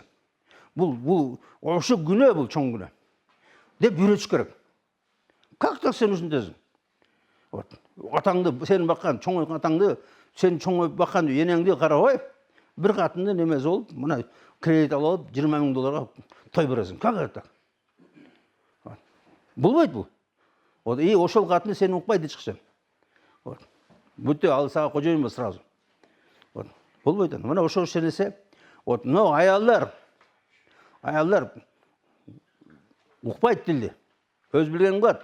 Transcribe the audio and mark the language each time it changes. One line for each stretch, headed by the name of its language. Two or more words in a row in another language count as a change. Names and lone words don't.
Kyrgyz: Бул ошо күнөө, бул чоң күнөө. Деп үйрөтүш керек.
Russian: Как так
Kyrgyz: сен ушунтесиң? Атаңды, сен баккан, чоң атаңды, сен чоң баккан энеңди карабай, бир катынды немеси болуп, мына кредит алып, 20 000 долларга той бересиң.
Russian: Как это так?
Kyrgyz: Болбойт бул. Ошол катынды сен укпайт эч качан. Бүтө ал сага кожоюнбу сразу. Болбойт. Мына ошол нерсе, мына аялдар укпайт тилди. Өз билгенин кылат.